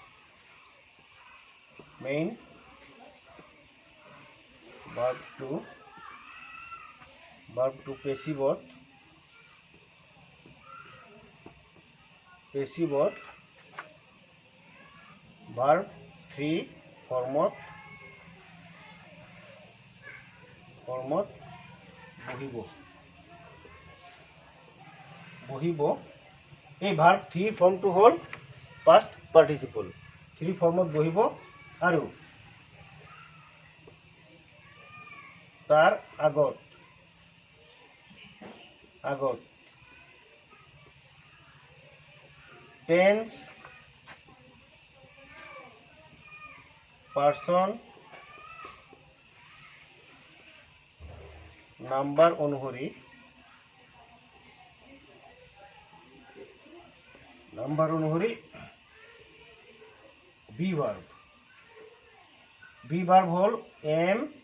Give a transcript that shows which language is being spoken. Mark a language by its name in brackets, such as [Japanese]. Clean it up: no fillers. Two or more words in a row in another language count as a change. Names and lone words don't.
[English] main verb passive verb [Assamese] 3 ফর্মত বহিব এই [English] verb 3 form [Assamese] হল [English] past participle 3 form [Assamese] বহিব আৰু তাৰ আগত [English] tense person number [Assamese] অনুসৰি [English] be verb [Assamese] হল এম